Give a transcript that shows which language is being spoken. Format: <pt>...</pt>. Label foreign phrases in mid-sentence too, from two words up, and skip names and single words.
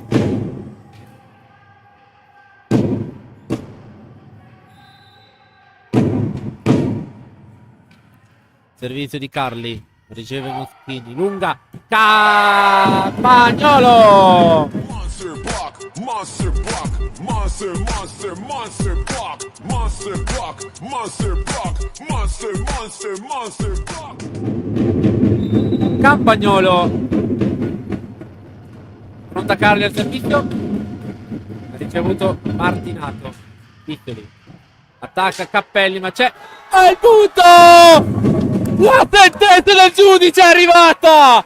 <it>Servizio di Carli. Riceve Moschini. Lunga. Campagnolo!</it> <en>Monster block, monster block, monster block, monster block, monster block, monster block.</en> <it>Campagnolo. Pronta Carli al servizio. Ha ricevuto Martinato. Piccoli. Attacca Cappelli, ma c'è. È il punto! La sentenza del giudice è arrivata!</it>